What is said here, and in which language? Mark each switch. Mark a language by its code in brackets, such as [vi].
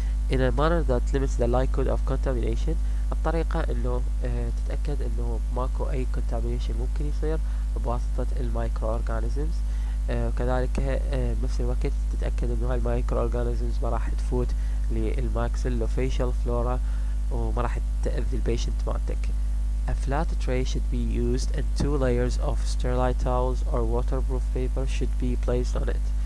[en] in a manner that limits the likelihood of contamination. [ar] الطريقة انه تتأكد انه ماكو اي contamination ممكن يصير بواسطة المايكرو اورجانيزمز. وكذلك بنفس الوقت تتأكد انه هاي المايكرو اورجانيزمز ما راح تفوت للماكسيلوفيشال فلورا وما راح تأذي البيشنت مالتك. [en] A flat tray should be used and 2 layers of sterile towels or waterproof paper should be placed on it.